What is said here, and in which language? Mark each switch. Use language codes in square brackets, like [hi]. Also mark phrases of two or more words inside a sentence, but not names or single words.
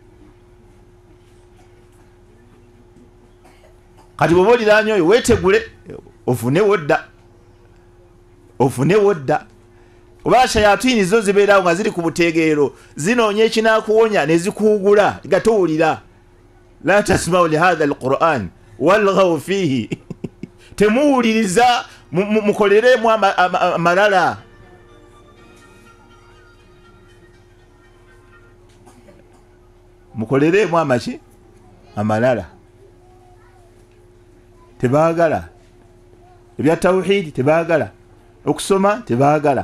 [lg] Kati bw'oba oliraanye oyo weetegule ofunewo dda. Ofunewo dda. Oba shayatini zo zibeerawo nga ziri ku butegeero zinoonya ekinaakuwonya ne zikuwugula nga towulira. [ar] لا تسمعوا لهذا القرآن والغوا فيه. [lg] Temuwuliriza mukoleremu amalala. Mukoleremu amaki amalala. Tebaagala ebya tawhid, tebaagala okusoma, tebaagala.